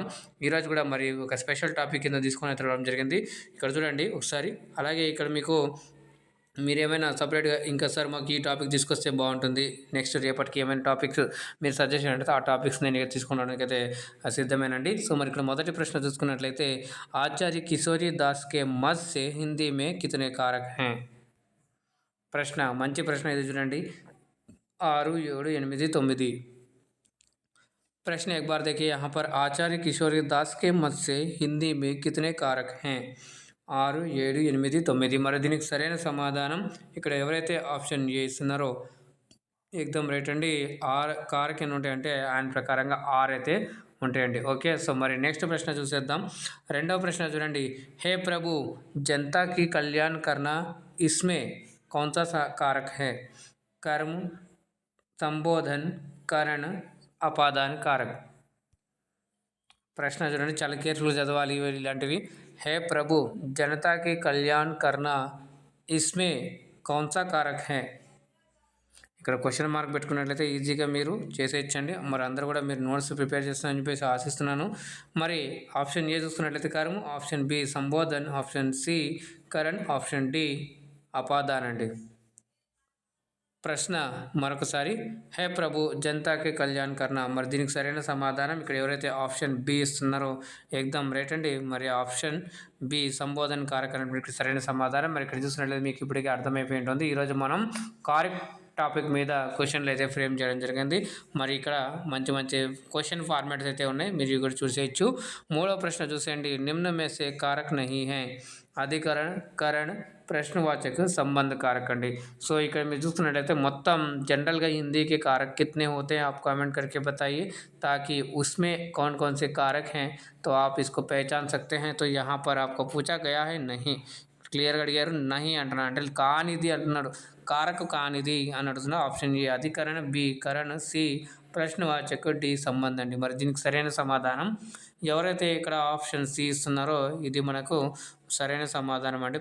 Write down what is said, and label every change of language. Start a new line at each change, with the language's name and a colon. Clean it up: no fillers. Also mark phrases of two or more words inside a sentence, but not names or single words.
Telugu: ఈరోజు కూడా మరి ఒక స్పెషల్ టాపిక్ కింద తీసుకొని అయితే రావడం జరిగింది. ఇక్కడ చూడండి ఒకసారి. అలాగే ఇక్కడ మీకు మీరేమైనా సపరేట్గా ఇంకా సార్ మాకు ఈ టాపిక్ తీసుకొస్తే బాగుంటుంది, నెక్స్ట్ రేపటికి ఏమైనా టాపిక్స్ మీరు సజెషన్ అంటే ఆ టాపిక్స్ నేను తీసుకోవడానికి అయితే సిద్ధమేనండి. సో మరి ఇక్కడ మొదటి ప్రశ్న చూసుకున్నట్లయితే
Hindi: आचार्य किशोरी दास के मत से हिंदी में कितने कारक हैं.
Telugu: ప్రశ్న మంచి ప్రశ్న ఇది చూడండి. 6, 7, 8, 9.
Hindi: प्रश्न एक बार देखिए यहाँ पर आचार्य किशोरी दास के मत से हिंदी में कितने कारक हैं. 6, 7, 8, 9.
Telugu: మరి దీనికి సరైన సమాధానం ఇక్కడ ఎవరైతే ఆప్షన్ ఏ ఇస్తున్నారో ఎగ్దమ్ రైట్ అండి. కారక్ ఎన్ని ఉంటాయంటే ఆయన ప్రకారంగా 6 అయితే ఉంటాయండి. ఓకే. సో మరి నెక్స్ట్ ప్రశ్న చూసేద్దాం. రెండవ ప్రశ్న చూడండి.
Hindi: हे प्रभु जनता की कल्याण करना इसमें कौन सा कारक है. कर्म, संबोधन, करण, अपादान कारक.
Telugu: ప్రశ్న చూడండి, చాలా కేర్ఫుల్గా చదవాలి ఇలాంటివి.
Hindi: हे प्रभु जनता की कल्याण करना इसमें कौन सा कारक है.
Telugu: ఇక్కడ క్వశ్చన్ మార్క్ పెట్టుకున్నట్లయితే ఈజీగా మీరు చేసేయచ్చండి. మరి అందరూ కూడా మీరు నోట్స్ ప్రిపేర్ చేస్తారని చెప్పేసి ఆశిస్తున్నాను. మరి ఆప్షన్ ఏ చూసుకున్నట్లయితే కర్మ, ఆప్షన్ బి సంబోధన్, ఆప్షన్ సి కరణ్, ఆప్షన్ డి అపాదాన్ అండి. ప్రశ్న మరొకసారి.
Hindi: हे प्रभु जनता की कल्याण करना,
Telugu: మరి దీనికి సరైన సమాధానం ఇక్కడ ఎవరైతే ఆప్షన్ బి ఇస్తున్నారో ఎగ్దమ్ రైట్ అండి. మరి ఆప్షన్ బి
Hindi: संबोधन कारक
Telugu: అనేటువంటి సరైన సమాధానం. మరి ఇక్కడ చూసినట్లయితే మీకు ఇప్పటికే అర్థమైపోయి ఉంటుంది. ఈరోజు మనం కారక్ టాపిక్ మీద క్వశ్చన్లు అయితే ఫ్రేమ్ చేయడం జరిగింది. మరి ఇక్కడ మంచి మంచి క్వశ్చన్ ఫార్మాట్స్ అయితే ఉన్నాయి, మీరు ఇక్కడ చూసేయచ్చు. మూడవ ప్రశ్న చూసేయండి.
Hindi: निम्न में से कारक नहीं है अधिकरण, करण, प्रश्नवाचक संबंध कारक अंडी. सो
Telugu: ఇక్కడ మీరు చూస్తున్నట్లయితే మొత్తం
Hindi: जनरल हिंदी के कारक कितने होते हैं आप कमेंट करके बताइए, ताकि उसमें कौन कौन से कारक हैं तो आप इसको पहचान सकते हैं. तो यहाँ पर आपको पूछा गया है नहीं,
Telugu: క్లియర్గా అడిగారు. నహి అంటున్నా అంటే కానిది అంటున్నాడు, కారక కానిది అని అడుగుతున్నా. ఆప్షన్ ఏ అధికరణ, బి కరణ, సి ప్రశ్నవాచక, డి సంబంధం అండి. మరి దీనికి సరైన సమాధానం ఎవరైతే ఇక్కడ ఆప్షన్ సి ఇస్తున్నారో ఇది మనకు సరైన సమాధానం అండి.